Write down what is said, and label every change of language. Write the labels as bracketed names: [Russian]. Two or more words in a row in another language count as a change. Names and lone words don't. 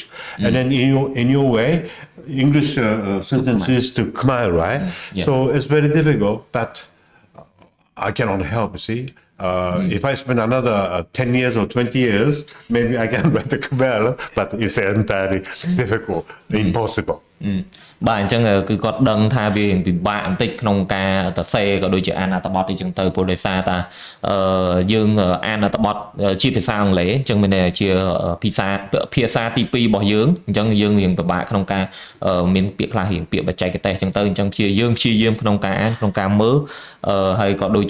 [English] And then in your way, English sentences to Khmer, right? So it's very difficult, but I cannot help, you see. If I spend another 10 years or 20 years, maybe I can write the Khmer, but it's entirely difficult, impossible. [Khmer] បាទអញ្ចឹងគឺគាត់ដឹងថាវាពិបាកបន្តិចក្នុងការសរសេរក៏ដូចជាអានអត្ថបទអីចឹងទៅព្រោះដោយសារតាយើងអានអត្ថបទជាភាសាអង់គ្លេសអញ្ចឹងមានន័យជាភាសាទី 2របស់យើងអញ្ចឹងយើងរៀងពិបាកក្នុងការមានពាក្យខ្លះរៀងពាក្យបច្ចេកទេសអញ្ចឹងទៅអញ្ចឹងព្យាយាមក្នុងការអានក្នុងការមើលហើយក៏ដូច